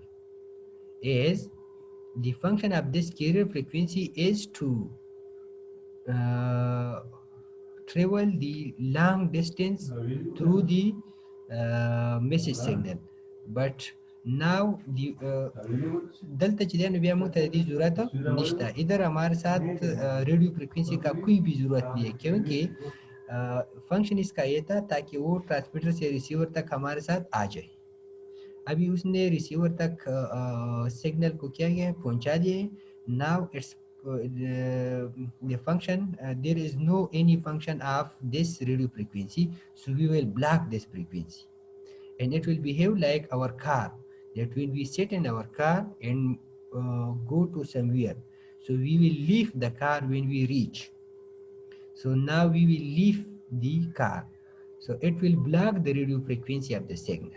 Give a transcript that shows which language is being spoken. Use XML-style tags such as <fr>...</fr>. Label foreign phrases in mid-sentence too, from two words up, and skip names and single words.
<en>Is the function of this carrier frequency is to uh, travel the long distance through the message signal. But now the</en> <ps>دلته چې دی نو بیا موږ ته د دې ضرورت نشته</ps> <ur>ادھر ہمارے ساتھ ریڈیو فریکوئنسی کا کوئی بھی ضرورت نہیں ہے کیونکہ فنکشن اسکا یہ تھا تاکہ وہ ٹرانسمیٹر سے ریسیور تک ہمارے ساتھ آ جائے ابھی اس نے ریسیور تک سگنل کو کیا کیا پہنچا</ur> <en>दिए now it's the function there is no any function of this radio frequency so we will block this frequency and it will behave like our car that when we sit in our car and go to somewhere so we will leave the car when we reach so now we will leave the car so it will block the radio frequency of the signal.</en>